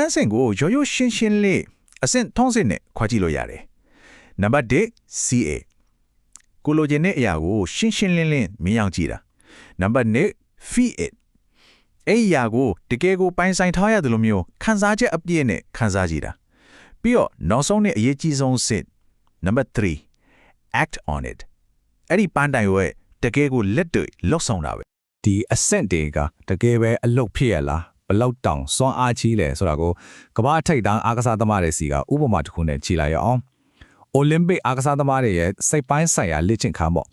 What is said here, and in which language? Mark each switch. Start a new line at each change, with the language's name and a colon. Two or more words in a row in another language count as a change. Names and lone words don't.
Burmese: န်းစဉ်ကိုရိုးရိုးရှင်းရှင်းလေးအဆင့်ထုံးစင်နဲ့ခွဲကြည့်လို့ရတယ်နံပါတ်1 CA ကိုလိုချင်တဲ့အရာကိုရှင်းရှင်းလင်းလင်းမြင်အောင်ကြည့်တာနံပါတ်2
English: Feel it
Burmese: အဲ့ဒီအရာကိုတကယ်ကိုပိုင်ဆိုင်ထားရတယ်လို့မျိုးခံစားချက်အပြည့်နဲ့ခံစားကြည့်တာပြီးတော့နောက်ဆုံးနဲ့အရေးကြီးဆုံးစစ်နံပါတ်3
English: act on it
Burmese: အဲ့ဒီပန်းတိုင်ရဲ့တကယ်ကိုလက်တွေ့လှုပ်ဆောင်တာပဲ ဒီအဆင့်တွေကတကယ်ပဲအလုပ်ဖြစ်ရလားဘလောက်တောင်စွမ်းအားကြီးလဲဆိုတာကိုကမ္ဘာထိပ်တန်းအားကစားသမားတွေစီကဥပမာတစ်ခုနဲ့ကြည့်လိုက်ရအောင် Olympic အားကစားသမားတွေရဲ့စိတ်ပိုင်းဆိုင်ရာလေ့ကျင့်ခန်းပေါ့